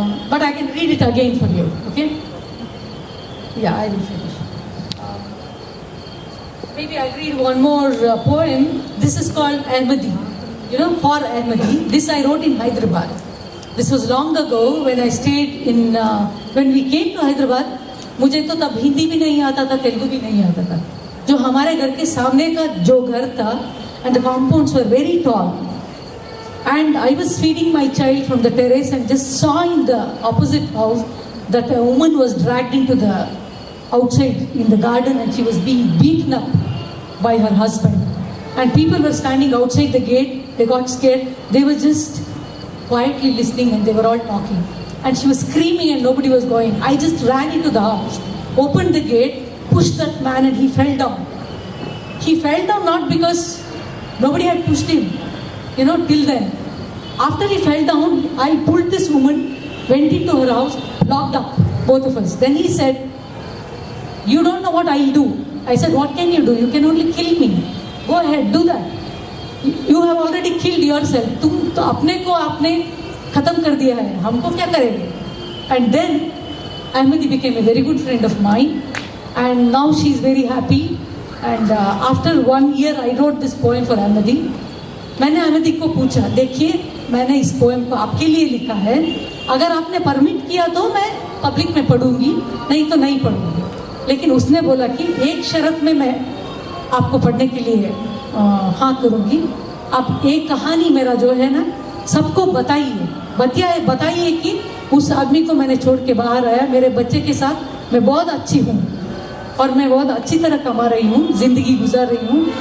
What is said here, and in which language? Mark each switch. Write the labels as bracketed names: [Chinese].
[English] But I can read it again for you, okay? Yeah, I will finish. Maybe I'll read one more poem. This is called Ahmadi. For Ahmadi. This I wrote in Hyderabad. This was long ago when I stayed in, when we came to Hyderabad. [Hindi] मुझे तो तब हिंदी भी नहीं आता था, तेलुगु भी नहीं आता था. जो हमारे घर के सामने का जो घर था, [English] and the compounds were very tall. And I was feeding my child from the terrace and just saw in the opposite house that a woman was dragged into the outside in the garden and she was being beaten up by her husband. And people were standing outside the gate. They got scared. They were just quietly listening and they were all talking. And she was screaming and nobody was going. I just ran into the house, opened the gate, pushed that man and he fell down. He fell down not because nobody had pushed him, till then. After he fell down, I pulled this woman, went into her house, locked up, both of us. Then he said, "You don't know what I'll do." I said, "What can you do? You can only kill me. Go ahead, do that. You have already killed yourself. [Hindi] तुम तो अपने को आपने खत्म कर दिया है, हमको क्या करेंगे?" [English] And then Ahmadi became a very good friend of mine, and now she is very happy. And after 1 year, I wrote this poem for Ahmadi. [Hindi] मैंने अहमदी को पूछा, देखिए मैंने इस पोएम को आपके लिए लिखा है, अगर आपने परमिट किया तो मैं पब्लिक में पढ़ूंगी, नहीं तो नहीं पढ़ूंगी. लेकिन उसने बोला कि एक शर्त में मैं आपको पढ़ने के लिए हाँ करूंगी. आप एक कहानी मेरा जो है ना सबको बताइए कि उस आदमी को मैंने छोड़ के बाहर आया, मेरे बच्चे के साथ मैं बहुत अच्छी हूँ और मैं बहुत अच्छी तरह कमा रही हूँ, जिंदगी गुजार रही हूँ.